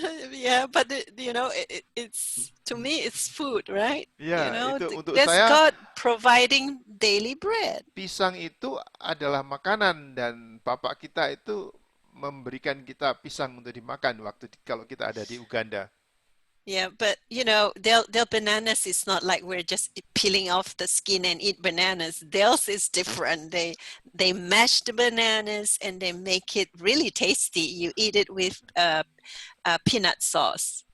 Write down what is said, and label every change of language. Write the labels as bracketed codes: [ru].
[en] Yeah, but you know, it's to me it's food, right? [id] Ya, [en] You know, [id] itu untuk [en] that's [id] saya [en] God providing daily bread. [id] pisang itu adalah makanan dan Bapak kita itu memberikan kita pisang untuk dimakan kalau kita ada di Uganda. [en] Yeah, but you know, their bananas is not like we're just peeling off the skin and eat bananas. Theirs is different. They mash the bananas and they make it really tasty. You eat it with peanut sauce.